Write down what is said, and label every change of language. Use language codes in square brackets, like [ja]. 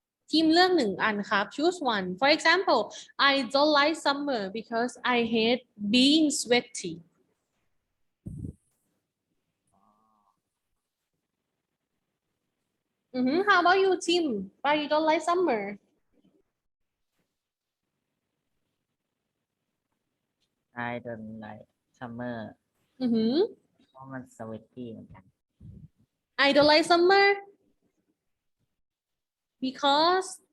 [th] ทีมเลือกหนึ่งอันครับ [en] choose one for example I don't like summer because I hate being sweaty how about you Tim why you don't like summer I don't like summer [th] เพราะมัน [en] sweaty [th] เหมือนกัน [en] I don't like summer because